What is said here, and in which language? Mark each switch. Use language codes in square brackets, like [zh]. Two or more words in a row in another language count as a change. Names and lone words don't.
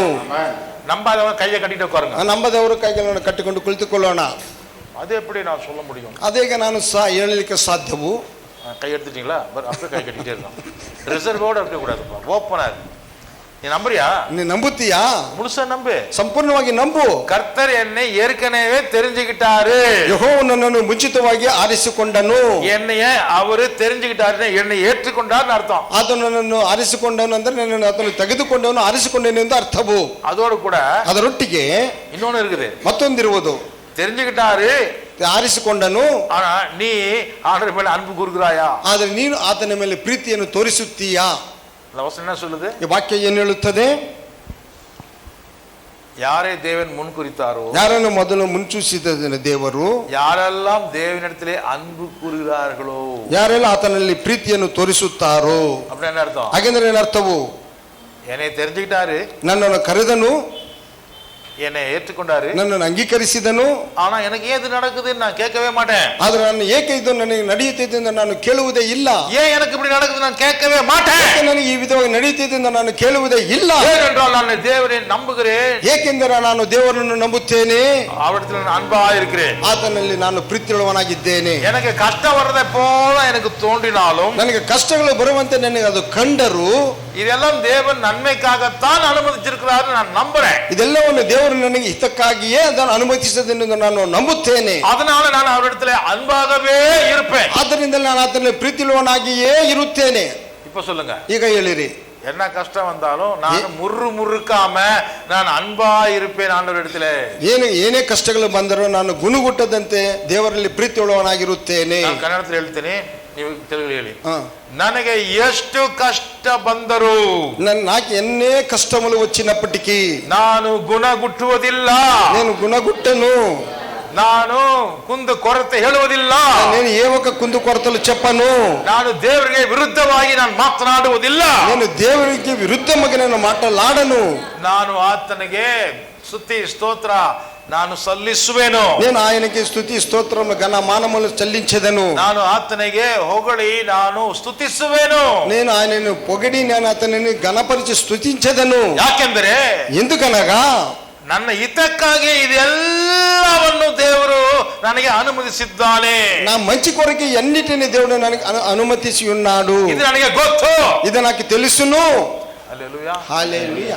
[ta] நம்பாதவங்க கையை கட்டிட்டு உட்காருங்க. [kn] ನಂಬದವರು ಕೈಗಳನ್ನು ಕಟ್ಟಿಕೊಂಡು ಕುಳಿತುಕೊಳ್ಳೋಣ. [ta] அது எப்படி நான் சொல்ல முடியும்? [kn] ಅದೇಗ ನಾನು ಹೇಳಲಿಕ್ಕೆ ಸಾಧ್ಯವು? [ta] கை எடுத்துட்டீங்களா? அப்படியே கை கட்டிட்டே இருக்கலாம். ரிசர்வோட இருக்க கூடாதுப்பா, ஓப்பனா இருக்கு. நீ நம்புறியா? [kn] ನೀ ನಂಬುತ್ತೀಯಾ? [ta] முழுசா நம்பு, [kn] ಸಂಪೂರ್ಣವಾಗಿ ನಂಬು. [ta] கர்த்தர் என்னை ஏற்கனவே தெரிஞ்சுக்கிட்டாரு, [kn] ಯೆಹೋವನು ನನ್ನನ್ನು ಮುಂಚಿತವಾಗಿ ಆರಿಸಿಕೊಂಡನು. [ta] என்னைய அவரு தெரிஞ்சுக்கிட்டாரு, என்னை ஏற்றுக்கொண்டார்னு அர்த்தம். [kn] ಆತನು ನನ್ನನ್ನು ಆರಿಸಿಕೊಂಡನು ಅಂದ್ರೆ ನನ್ನನ್ನು ಆತನು ತೆಗೆದುಕೊಂಡವನು, ಆರಿಸಿಕೊಂಡನು ಎಂದು ಅರ್ಥವು. [ta] அதோடு கூட [kn] ಅದರೊಟ್ಟಿಗೆ [ta] இன்னொன்னு இருக்குது, [kn] ಮತ್ತೊಂದಿರುವುದು. [ta] தெரிஞ்சுக்கிட்டாரு, [kn] ಆರಿಸಿಕೊಂಡನು, [ta] ஆனா நீ ஆண்டவர் மேல அன்பு கூறுகிறாயா? [kn] ಆದರೆ ನೀನು ಆತನ ಮೇಲೆ ಪ್ರೀತಿಯನ್ನು ತೋರಿಸುತ್ತೀಯಾ? [ta] வசனம் என்ன சொல்லுது? [kn] ಈ ವಾಕ್ಯ ಏನು ಹೇಳುತ್ತದೆ? [ta] யாரை தேவன் முன் குறித்தாரோ, [kn] ಯಾರನ್ನು ಮೊದಲು ಮುನ್ಸೂಚಿಸಿದ ದೇವರು, [ta] யாரெல்லாம் தேவனிடத்திலே அன்பு கூறுகிறார்களோ, [kn] ಯಾರೆಲ್ಲ ಆತನಲ್ಲಿ ಪ್ರೀತಿಯನ್ನು ತೋರಿಸುತ್ತಾರೋ. [ta] அப்படி என்ன அர்த்தம்? [kn] ಹಾಗೆಂದ್ರೆ ಏನರ್ಥವು? [ta] என்னை தெரிஞ்சுக்கிட்டாரு, [kn] ನನ್ನನ್ನು ಕರೆದನು, [ta] என்னை ஏற்றுக்கொண்டாரு, [kn] ನನ್ನನ್ನು ಅಂಗೀಕರಿಸಿದನು. [ta] ஆனா எனக்கு ஏன் இது நடக்குதுன்னு நான் கேட்கவே மாட்டேன். [kn] ಆದ್ರೆ ನಾನು ಏಕೆ ಇದು ನನಗೆ ನಡೆಯುತ್ತಿದೆ ಎಂದು ನಾನು ಕೇಳುವುದೇ ಇಲ್ಲ. [ta] ஏன் எனக்கு இப்படி நடக்குது நான் கேட்கவே மாட்டேன். [kn] ನನಗೆ ಈ ವಿಧವಾಗಿ ನಡೆಯುತ್ತಿದೆ ಎಂದು ನಾನು ಕೇಳುವುದೇ ಇಲ್ಲ. [ta] ஏனென்றால் நான் தேவனை நம்புகிறேன், [kn] ಏಕೆಂದರೆ ನಾನು ದೇವರನ್ನು ನಂಬುತ್ತೇನೆ, [ta] அவரிடத்தில் நான் அன்பா இருக்கிறேன், [kn] ಆತನಲ್ಲಿ ನಾನು ಪ್ರೀತಿಯುಳ್ಳವನಾಗಿದ್ದೇನೆ. [ta] எனக்கு ಕಷ್ಟ வரதை போல எனக்கு தோன்றினாலும், [kn] ನನಗೆ ಕಷ್ಟಗಳು ಬರುವಂತೆ ನನಗೆ ಅದು ಕಂಡರು, [ta] இதெல்லாம் தேவன் நன்மைக்காகத்தான் அனுமதிச்சிருக்கிறார் நான் நம்புறேன். [kn] ಇದೆಲ್ಲವನ್ನು ದೇವರು ನನಗೆ ಹಿತಕ್ಕಾಗಿಯೇ ಅದನ್ನು ಅನುಮತಿಸಿದೆಂದು ನಾನು ನಂಬುತ್ತೇನೆ. [ta] அதனால நான் அவரிடத்தில் அன்பாகவே இருப்பேன். [kn] ಆದ್ದರಿಂದ ನಾನು ಆತನಲ್ಲಿ ಪ್ರೀತಿಯುಳ್ಳವನಾಗಿಯೇ ಇರುತ್ತೇನೆ. [ta] இப்ப சொல்லுங்க, [kn] ಈಗ ಹೇಳಿರಿ, [ta] என்ன கஷ்டம் வந்தாலும் நான் முறுக்காம நான் அன்பா இருப்பேன் ஆண்டவரிடத்திலே. [kn] ಏನೇ ಕಷ್ಟಗಳು ಬಂದರೂ ನಾನು ಗುಣಗುಟ್ಟದಂತೆ ದೇವರಲ್ಲಿ ಪ್ರೀತಿಯುಳ್ಳವನಾಗಿರುತ್ತೇನೆ. ನಾನು ಕನ್ನಡದಲ್ಲಿ ಹೇಳ್ತೇನೆ, ನೀವು ತೆಲುಗು ಹೇಳಿ. ನನಗೆ ಎಷ್ಟು ಕಷ್ಟ ಬಂದರೂ, [te] నాకు ఎన్నే కష్టములు వచ్చినప్పటికీ [kn] ನಾನು ಗುಣಗುಟ್ಟುವುದಿಲ್ಲ, [te] నేను గుణగుట్టను, [kn] ನಾನು ಕುಂದು ಕೊರತೆ ಹೇಳುವುದಿಲ್ಲ, [te] నేను ఏ ఒక్క కుందు కొరతలు చెప్పను, [kn] ನಾನು ದೇವರಿಗೆ ವಿರುದ್ಧವಾಗಿ ನಾನು ಮಾತನಾಡುವುದಿಲ್ಲ, [te] నేను దేవునికి విరుద్ధముగా నేను మాట్లాడను, [kn] ನಾನು ಆತನಿಗೆ ಸ್ತುತಿ ಸ್ತೋತ್ರ ನಾನು ಸಲ್ಲಿಸುವೆನು, [te] నేను ఆయనకి స్తుతి స్తోత్రములు ఘన మానములు చెల్లించెదను, [kn] ನಾನು ಆತನಿಗೆ ಹೊಗಳಿ ನಾನು ಸ್ತುತಿಸುವೆನು, [te] నేను ఆయనను పొగిడి నేను అతనిని ఘనపరిచి స్తుతించెదను. [kn] ಯಾಕೆಂದರೆ [te] ఎందుకనగా [kn] ನನ್ನ ಹಿತಕ್ಕಾಗಿ ಇದೆಲ್ಲವನ್ನು ದೇವರು ನನಗೆ ಅನುಮತಿಸಿದ್ದಾನೆ. [te] నా మంచి కొరకు అన్నిటిని దేవుడు ನನಗೆ అనుమతిసి ఉన్నాడు. [kn] ಇದು ನನಗೆ ಗೊತ್ತು, [te] ఇది నాకు తెలుసును. హల్లెలూయా. హల్లెలూయా.